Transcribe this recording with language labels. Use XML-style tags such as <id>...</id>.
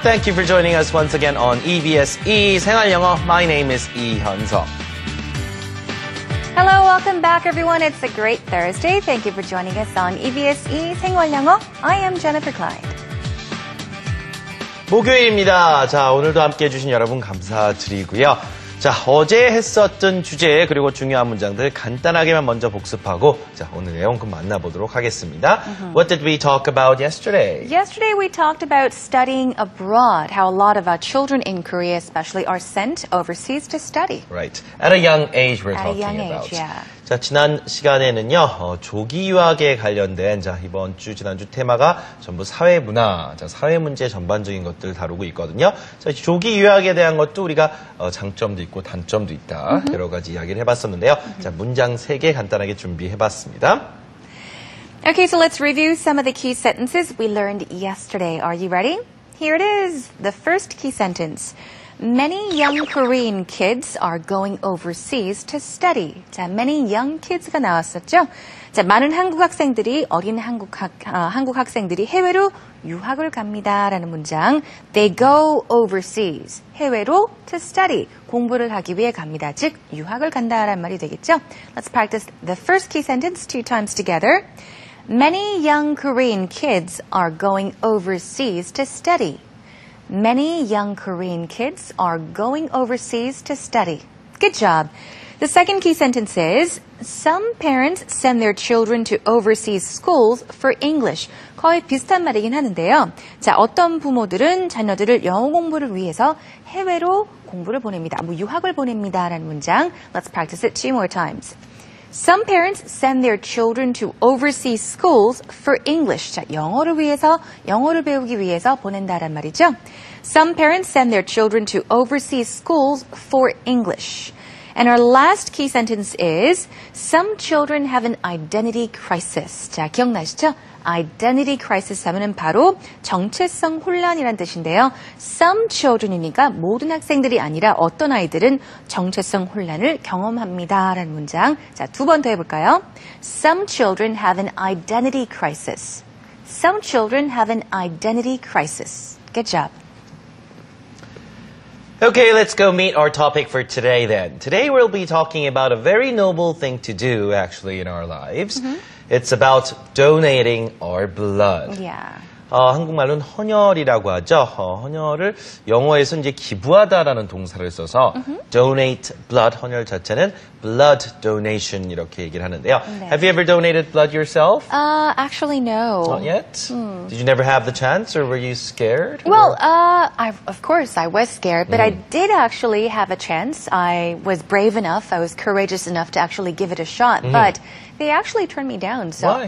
<en>Thank you for joining us once again on EBS E 생활영어. My name is</en> <ko>이현석.</ko> <en>Hello, welcome back everyone. It's a great Thursday. Thank you for joining us on EBS E 생활영어. I am Jennifer Clyde.</en> <ko>목요일입니다. 자, 오늘도 함께해 주신 여러분 감사드리고요. 자, 어제 했었던 주제 그리고 중요한 문장들 간단하게만 먼저 복습하고 자, 오늘 내용 좀 만나보도록 하겠습니다.</ko> <en>What did we talk about yesterday? Yesterday we talked about studying abroad, how a lot of our children in Korea especially are sent overseas to study. Right. At a young age we're At a talking young about. age, yeah.</en> <ko>자, 지난 시간에는요, 조기 유학에 관련된, 자, 지난주 테마가 전부 사회문화, 자, 사회 문제 전반적인 것들 다루고 있거든요. 자, 조기 유학에 대한 것도 우리가 장점도 있고 단점도 있다. 여러 가지 이야기를 해봤었는데요. 자, 문장 3개 간단하게 준비해봤습니다.</ko> <en>Okay, so let's review some of the key sentences we learned yesterday. Are you ready? Here it is. The first key sentence. Many young Korean kids are going overseas to study.</en> <ko>자,</ko> <en>many young kids</en> <ko>가 나왔었죠. 자, 많은 한국 학생들이 어린 한국 학생들이 해외로 유학을 갑니다라는 문장.</ko> <en>They go overseas.</en> <ko>해외로</ko> <en>to study.</en> <ko>공부를 하기 위해 갑니다. 즉 유학을 간다라는 말이 되겠죠.</ko> <en>Let's practice the first key sentence 2 times together. Many young Korean kids are going overseas to study. Many young Korean kids are going overseas to study. Good job. The second key sentence is, some parents send their children to overseas schools for English.</en> <ko>거의 비슷한 말이긴 하는데요. 자, 어떤 부모들은 자녀들을 영어 공부를 위해서 해외로 공부를 보냅니다. 유학을 보냅니다라는 문장.</ko> <en>Let's practice it 2 more times. Some parents send their children to overseas schools for English.</en> <ko>자, 영어를 배우기 위해서 보낸다란 말이죠.</ko> <en>Some parents send their children to overseas schools for English. And our last key sentence is, some children have an identity crisis.</en> <ko>자, 기억나시죠? Identity crisis 하면은 바로 정체성 혼란이란 뜻인데요.</ko> <en>Some children</en> <ko>이니까 모든 학생들이 아니라 어떤 아이들은 정체성 혼란을 경험합니다라는 문장. 자, 2번 더 해볼까요?</ko> <en>Some children have an identity crisis. Some children have an identity crisis. Good job. Okay, let's go meet our topic for today then. Today we'll be talking about a very noble thing to do actually in our lives. It's about donating our blood. Yeah.</en> <ko>한국말로는 헌혈이라고 하죠. 헌혈을 영어에서 이제 기부하다라는 동사를 써서</ko> <en>donate blood,</en> <ko>헌혈 자체는</ko> <en>blood donation</en> <ko>이렇게 얘기를 하는데요. 네.</ko> <en>Have you ever donated blood yourself? Actually, no. Not yet? Did you never have the chance or were you scared? Well, of course I was scared, but I did actually have a chance. I was brave enough, I was courageous enough to actually give it a shot, but they actually turned me down, so</en>